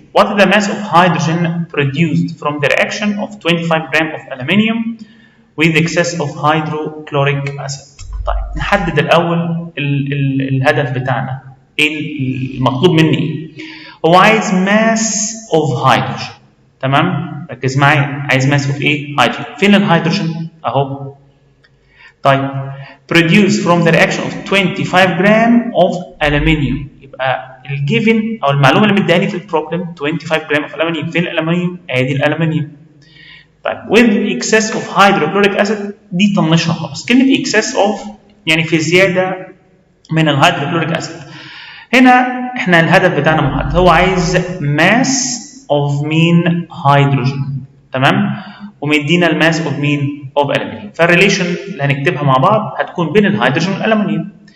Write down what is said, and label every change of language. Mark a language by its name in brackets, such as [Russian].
[English] What is the mass of hydrogen produced from the reaction of 25 gram of aluminium with excess of hydrochloric acid؟ [Arabic] طيب نحدد الاول الهدف بتاعنا، ايه المطلوب مني؟ [English] هو عايز mass of hydrogen، [Arabic] تمام؟ ركز معايا، عايز [English] mass of ايه؟ hydrogen. [Arabic] فين الهيدروجين؟ اهو. [English] طيب produce from the reaction of 25 gram of aluminium. [Arabic] يبقى الجيفن او المعلومه اللي مديها لي في البروبلم [English] 25 gram of aluminium. [Arabic] فين الالومنيوم؟ ادي الالومنيوم. [English] طيب with excess of hydrochloric acid [Arabic] دي طنشها خالص. كلمه excess of يعني في زياده من الهيدروكلوريك اسيد. هنا احنا الهدف بتاعنا محدد، هو عايز mass of مين؟ هيدروجين. تمام، ومدينا الماس اوف مين؟ اوف الومنيوم. فالريليشن اللي هنكتبها مع بعض هتكون بين الهيدروجين والالومنيوم.